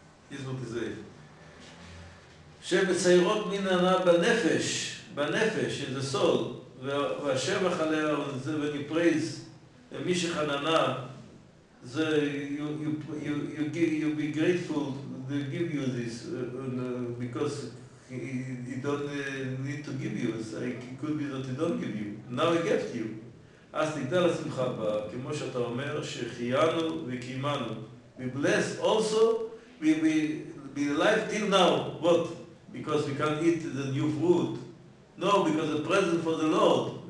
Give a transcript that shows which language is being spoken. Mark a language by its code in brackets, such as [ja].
[en] Here's what he says. [he] שמציירות מן הנאה בנפש, [en] in the soul, [he] והשבח עליה, [en] when you praise [he] מי שחננה, [en] you be grateful, they give you this, because he don't need to give you, so it could be that he don't give you, now he gave to you. [he] אז תגדל השמחה בה, כמו שאתה אומר, שחיינו וקיימנו. [en] We bless also, we be alive till now. What? Because we can't eat the new fruit. No, because the present for the Lord.